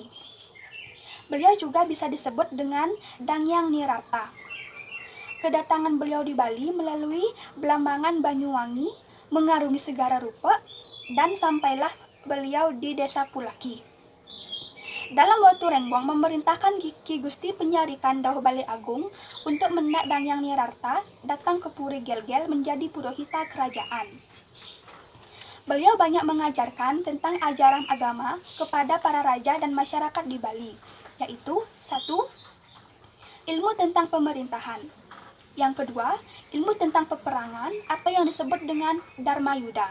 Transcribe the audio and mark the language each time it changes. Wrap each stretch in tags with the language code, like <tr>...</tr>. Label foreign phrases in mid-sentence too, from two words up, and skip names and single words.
<id>Beliau juga bisa disebut dengan Dangyang Nirarta. Kedatangan beliau di Bali melalui Belambangan Banyuwangi, mengarungi segara rupa, dan sampailah beliau di Desa Pulaki. Dalam Batu Renggong memerintahkan Ki Gusti Penyarikan Dauh Bali Agung untuk mendak Dangyang Nirarta datang ke Puri Gel-Gel menjadi purohita kerajaan. Beliau banyak mengajarkan tentang ajaran agama kepada para raja dan masyarakat di Bali, yaitu 1. Ilmu tentang pemerintahan. Yang kedua, ilmu tentang peperangan atau yang disebut dengan Dharma Yuda.</id>